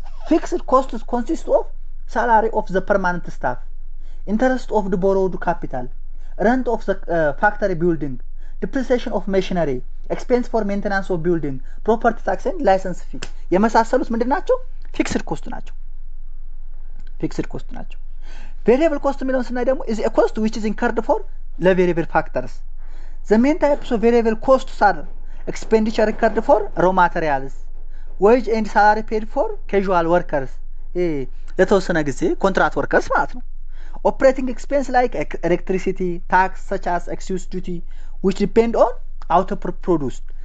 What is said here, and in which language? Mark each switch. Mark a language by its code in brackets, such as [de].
[en] Fixed costs consist of salary of the permanent staff, interest of the borrowed capital, rent of the factory building, depreciation of machinery, expense for maintenance of building, property tax and license fee. [am] የመሳሰሉት ምንድን ናቸው? ፊክስድ ኮስት ናቸው። ፊክስድ ኮስት ናቸው። ቬሪየብል ኮስት የሚለውን ስናይ ደግሞ [en] is a cost which is incurred for the variable factors. The main types of variable costs are expenditure incurred for raw materials, wage and salary paid for casual workers, [am] ለተወሰነ ጊዜ ኮንትራክት ወርከርስ ማለት ነው። [en] operating expense like electricity, tax such as excise duty which depend on output produced.